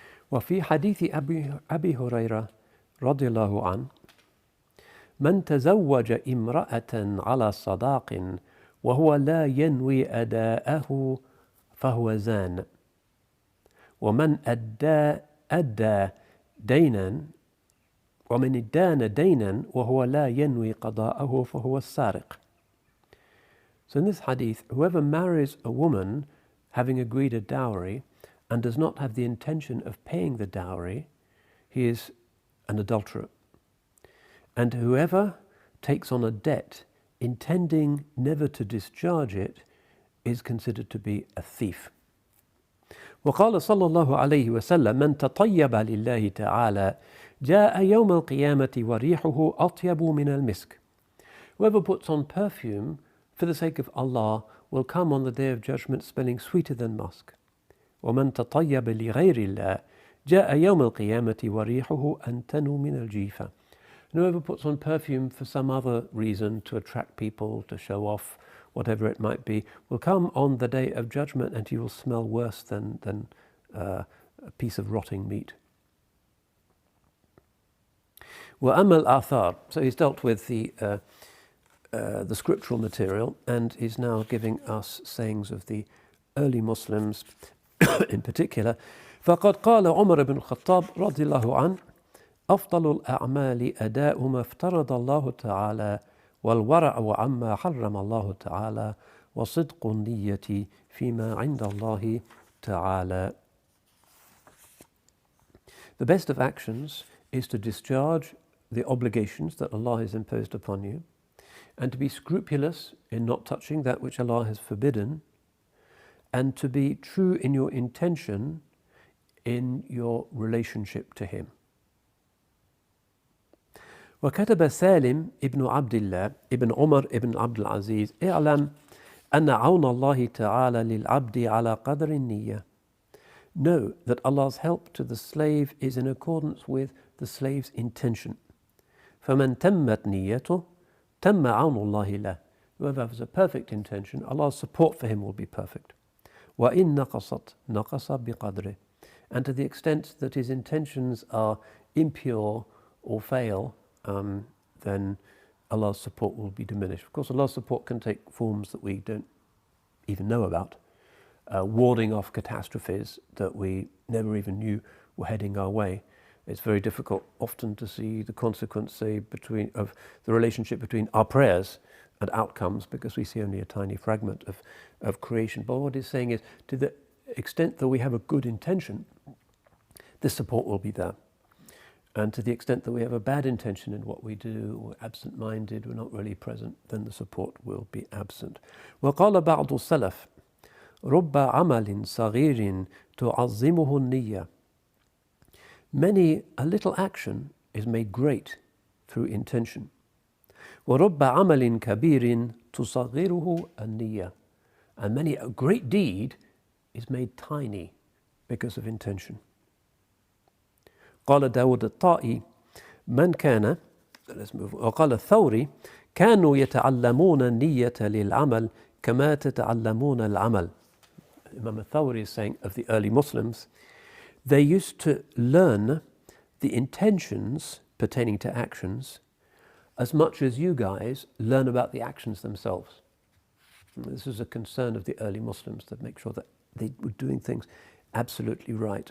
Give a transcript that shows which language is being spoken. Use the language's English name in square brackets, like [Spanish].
[Arabic] وفي حديث أبي هريرة رضي الله عنه من تزوج امرأة على صداق وهو لا ينوي أداءه فهو زان ومن أدى دينا ومن ادان دينا وهو لا ينوي قضاءه فهو السارق. [English] So in this hadith, whoever marries a woman having agreed a dowry and does not have the intention of paying the dowry, he is an adulterer. And whoever takes on a debt intending never to discharge it is considered to be a thief. [Arabic] وقال صلى الله عليه وسلم من تطيب لله تعالى جاء يوم القيامة وريحه أطيب من المسك. [English] Whoever puts on perfume for the sake of Allah will come on the day of judgment smelling sweeter than musk. [Arabic] ومن تطيب لغير الله جاء يوم القيامة وريحه أنتن من الجيفة. [English] And whoever puts on perfume for some other reason, to attract people, to show off, whatever it might be, will come on the day of judgment and he will smell worse than a piece of rotting meat. [Arabic] وأما الآثار. [English] So he's dealt with the scriptural material, and he's now giving us sayings of the early Muslims in particular. [Arabic] فقد قال عمر بن الخطاب رضي الله عنه أفضل الأعمال أداء ما افترض الله تعالى والورع عما حرم الله تعالى وصدق النية فيما عند الله تعالى. [English] The best of actions is to discharge the obligations that Allah has imposed upon you, and to be scrupulous in not touching that which Allah has forbidden, and to be true in your intention in your relationship to Him. [Arabic] وكتب سالم ابن عبد الله ابن عمر ابن عبد العزيز اعلم أن عون الله تعالى للعبد على قدر النية. [English] Know that Allah's help to the slave is in accordance with the slave's intention. [Arabic] فمن تمت نيته تم عون الله له. [English] Whoever has a perfect intention, Allah's support for him will be perfect. [Arabic] وإن نقصت نقص بقدره. [English] And to the extent that his intentions are impure or fail, then Allah's support will be diminished. Of course, Allah's support can take forms that we don't even know about, warding off catastrophes that we never even knew were heading our way. It's very difficult often to see the consequence, say, of the relationship between our prayers and outcomes, because we see only a tiny fragment of creation. But what he's saying is, to the extent that we have a good intention, this support will be there. And to the extent that we have a bad intention in what we do, we're absent-minded, we're not really present, then the support will be absent. [Arabic] وقال بعض السلف رب عمل صغير تعظمه النية. [English] A little action is made great through intention. [Arabic] وَرُبَّ عَمَلٍ كَبِيرٍ تُصَغِّرُهُ النِّيَّةِ. [English] And a great deed is made tiny because of intention. [Arabic] قال داود الطائي من كان وقال الثوري كانوا يتعلمون النية للعمل كما تتعلمون العمل. [English] Imam al-Thawri is saying of the early Muslims, they used to learn the intentions pertaining to actions as much as you guys learn about the actions themselves. And this is a concern of the early Muslims, to make sure that they were doing things absolutely right.